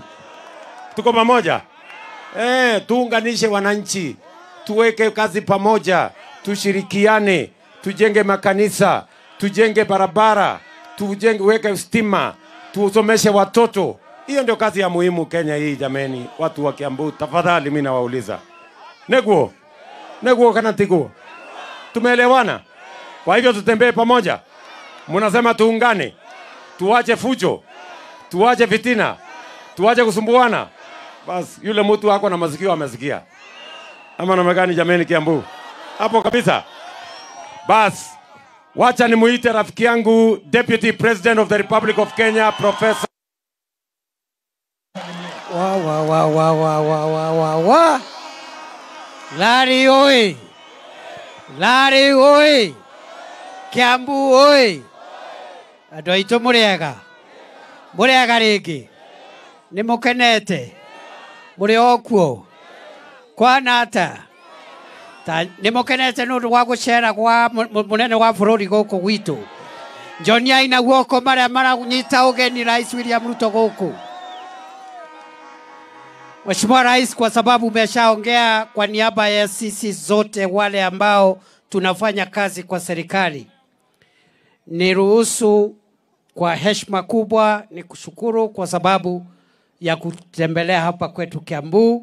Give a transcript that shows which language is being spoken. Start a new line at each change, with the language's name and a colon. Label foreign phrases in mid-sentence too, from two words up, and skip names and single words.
Swahili: Tuko pamoja? Tuunganishe wananchi. Tuweke kazi pamoja. Tushirikiane. Tujenge makanisa. Tujenge barabara. Weke stima. Tusomeshe watoto. Hiyo ndio kazi ya muhimu Kenya hii jameni. Watu wa Kiambu, tafadhali mimi nawauliza.
Kikuyu: Neguo kana tiguo.
Swahili: Tumeelewana? Kwa hivyo tutembee pamoja. Mnasema tuungane. Tuache fujo. Tuache fitina. Tuache kusumbuana. Bas yule mtu wako na masikio amesikia. Ama namna gani jameni Kiambu? Hapo kabisa. Bas wacha nimuite rafiki yangu
English: Deputy President of the Republic of Kenya Professor
Swahili: Larry oi! Larry oi! Kiambu oi!
Kikuyu: Andũ aitũ mũrĩega? Mũrĩega rĩngĩ? Nĩ mũkenete? Mũrĩ o kuo? Kwana atĩa? Nĩ mũkenete nĩ ũndũ wa gũcera gwa mũnene wa bũrũri gũkũ gwitũ? Njoniai na guoko marĩa maranyita ũgeni Rais William Ruto gũkũ.
Swahili: Mheshimiwa Rais, kwa sababu umeshaongea kwa niaba ya sisi zote wale ambao tunafanya kazi kwa serikali, niruhusu kwa heshima kubwa ni kushukuru kwa sababu ya kutembelea hapa kwetu Kiambu.